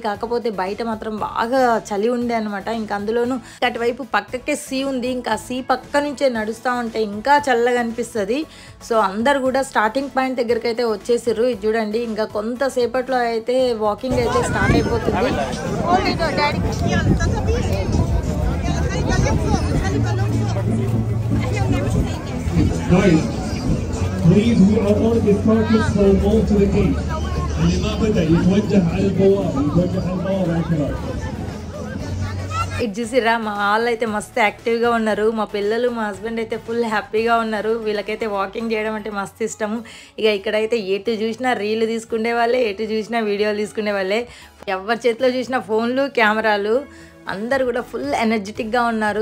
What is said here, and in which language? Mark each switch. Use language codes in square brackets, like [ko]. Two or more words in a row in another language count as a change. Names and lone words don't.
[te] కాకపోతే బయట మాత్రం బాగా చలి ఉండే అనమాట. ఇంకా అందులోనూ అటువైపు పక్కకే సీ ఉంది. ఇంకా సీ పక్క నుంచే నడుస్తూ ఉంటే ఇంకా చల్లగా అనిపిస్తుంది. సో అందరు కూడా [en] starting point [te] దగ్గరికి అయితే వచ్చేసారు. ఇది చూడండి ఇంకా కొంతసేపట్లో అయితే వాకింగ్ అయితే స్టార్ట్ అయిపోతుంది. [en] Guys, please we are on the starting from all to the gate. [ar] اللي ما بدأ يتوجه على البوابة هكذا. [te] ఇది చూసిరా మా వాళ్ళు అయితే మస్తు యాక్టివ్గా ఉన్నారు. మా పిల్లలు మా హస్బెండ్ అయితే [en] full happy [te] ఉన్నారు. వీళ్ళకైతే వాకింగ్ చేయడం అంటే మస్తు ఇష్టము. ఇక ఇక్కడైతే ఎటు చూసినా రీల్ తీసుకునే వాళ్ళే, ఎటు చూసినా వీడియోలు తీసుకునే వాళ్ళే. ఎవరి చేతిలో చూసినా ఫోన్లు కెమెరాలు. అందరు కూడా [en] full energetic [te] ఉన్నారు.